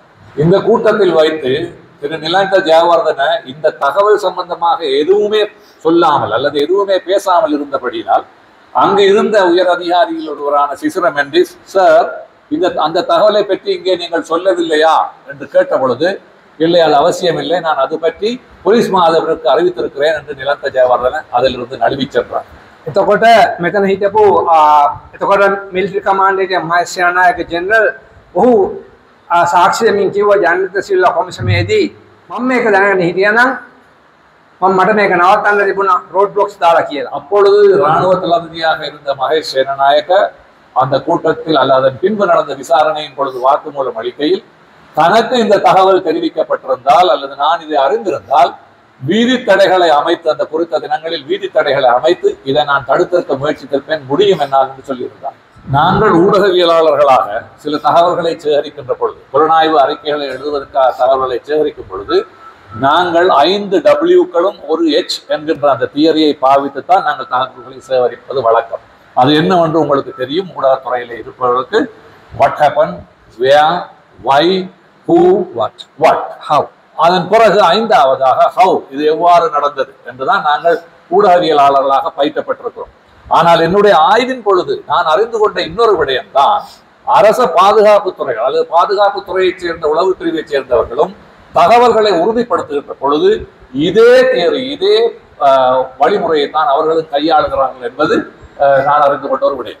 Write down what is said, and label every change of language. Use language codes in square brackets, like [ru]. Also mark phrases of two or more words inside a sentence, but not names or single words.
[ta] இந்த கூட்டத்தில் வைத்து திரு நிலந்த ஜெயவர்தன இந்த தகவல் சம்பந்தமாக எதுவுமே சொல்லாமல் அல்லது எதுவுமே பேசாமல் இருந்தபடியால் அங்கு இருந்த உயர் அதிகாரியில் ஒருவரான சிசிர மெண்டிஸ், சார் அந்த தகவலை பற்றி இங்கே நீங்கள் சொல்லவில்லையா என்று கேட்ட பொழுது, இல்லை அது அவசியம் இல்லை, நான் அது பற்றி போலீஸ் மாதிபருக்கு அறிவித்திருக்கிறேன் என்று நிலந்த ஜெயவர்தன அதிலிருந்து நழுவி சென்றார். [si] එතකොට මෙතන හිටපු එතකොට [en] military commander [si] එකේ මහේස්ත්‍රානායක ජෙනරල් ඔහු සාක්ෂියමින් කිව්වා ජයන්ත සිල්වා කොමිසමේදී මම මේක දැනගෙන හිටියානම් මම මට මේක නවත්තන්න තිබුණා [en] road blocks [si] දාලා කියලා. [ta] அப்பொழுது இராணுவ தளபதியாக இருந்த மகேஷ் சேனநாயக்க அந்த கூட்டத்தில் அல்லது அதன் பின்பு நடந்த விசாரணையின் பொழுது வாக்குமூலம் அளிக்கையில், தனக்கு இந்த தகவல் தெரிவிக்கப்பட்டிருந்தால் அல்லது நான் இதை அறிந்திருந்தால் வீதி தடைகளை அமைத்து, அந்த குறித்த தினங்களில் வீதி தடைகளை அமைத்து இதை நான் தடுத்திருக்க முயற்சித்திருப்பேன், முடியும் என்னால் என்று சொல்லியிருந்தார். நாங்கள் ஊடகவியலாளர்களாக சில தகவல்களை சேகரிக்கின்ற பொழுது, புலனாய்வு அறிக்கைகளை எழுதுவதற்காக தகவல்களை சேகரிக்கும் பொழுது, நாங்கள் 5 Wக்களும் 1 H என்கின்ற அந்த தியரியை பாவித்துத்தான் நாங்கள் தகவல்களை சேகரிப்பது வழக்கம். அது என்னவென்று உங்களுக்கு தெரியும். ஊடகத்துறையில இருப்பவர்களுக்கு [en] what happen, where, why, who, what, how. [ta] அதன் பிறகு 5ஆவதாக ஹவ், இது எவ்வாறு நடந்தது என்றுதான் நாங்கள் ஊடகவியலாளர்களாக பயிற்றப்பட்டிருக்கிறோம். ஆனால் என்னுடைய ஆய்வின் பொழுது நான் அறிந்து கொண்ட இன்னொரு விடயம்தான், அரச பாதுகாப்பு துறைகள் அல்லது பாதுகாப்பு துறையைச் சேர்ந்த உளவு பிரிவைச் சேர்ந்தவர்களும் தகவல்களை உறுதிப்படுத்துகின்ற பொழுது இதே தேர்வு, இதே வழிமுறையைத்தான் அவர்களும் கையாளுகிறார்கள் என்பது நான் அறிந்து கொண்ட ஒரு விடயம்.